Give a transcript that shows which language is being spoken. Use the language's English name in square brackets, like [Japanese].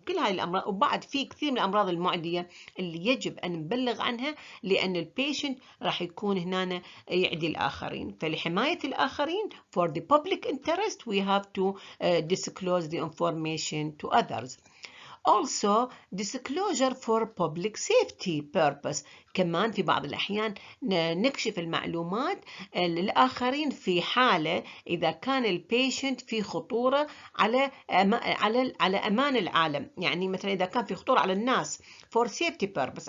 [Arabic] كل هاي الأمراض، وبعد في كثير من الأمراض المعدية اللي يجب أن نبلغ عنها، لأن البيشنت راح يكون هنا يعدي الآخرين. فلحماية الآخرين [English] for the public interest we have to disclose the information to others. Also disclosure for public safety purpose. [Arabic] كمان في بعض الأحيان نكشف المعلومات للآخرين في حالة إذا كان البيشنت في خطورة على أمان العالم، يعني مثلا إذا كان في خطورة على الناس [English] for safety purpose.